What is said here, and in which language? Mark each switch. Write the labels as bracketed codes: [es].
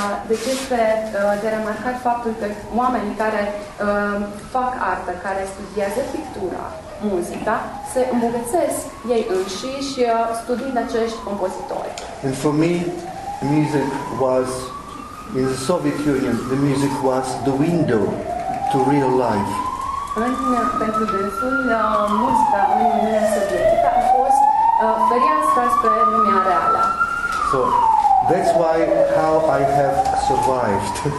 [ro] Deci este de remarcat faptul că oamenii care fac artă, care studiază pictura, muzica, se îmbogățesc ei înșiși studiind acești compozitori. [en] And for me, music was, in the Soviet Union, the music was the window to real life. [ro] Pentru dânsul, muzica în Uniunea Sovietică a fost fereastra spre lumea reală. [en] So that's how I have survived.